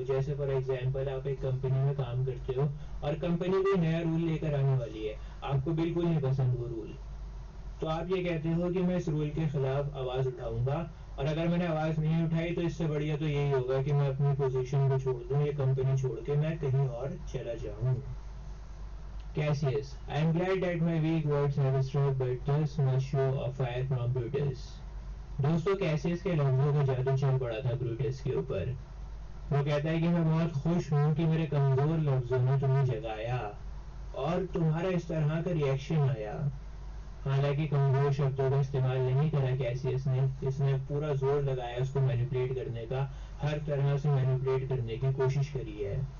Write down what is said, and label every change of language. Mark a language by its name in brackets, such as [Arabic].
[Hindi] जैसे for example आप एक कंपनी में काम करते हो, और कंपनी कोई नया रूल लेकर आने वाली है, आपको बिल्कुल नहीं पसंद वो रूल, तो आप ये कहते हो कि मैं इस रूल के खिलाफ आवाज उठाऊंगा, और अगर मैंने आवाज नहीं उठाई तो इससे बढ़िया तो यही होगा कि मैं अपनी पोजीशन को छोड़ दूं, ये कंपनी छोड़ के मैं कहीं और चला जाऊं। [English] Cassius, I am glad that my weak words have struck, but thus must show a fire from Brutus. [Hindi] दोस्तों कैसियस के लफ्जों का जादू चल पड़ा था ब्रूटस के ऊपर। वो कहता है कि मैं बहुत खुश हूँ कि मेरे कमजोर लफ्जों ने तुम्हें जगाया, और तुम्हारा इस तरह का रिएक्शन आया। हालांकि कमजोर शब्दों का इस्तेमाल नहीं करा कैसियस ने, इसने पूरा जोर लगाया उसको मैनिपुलेट करने का, हर तरह से मैनिपुलेट करने की कोशिश करी है।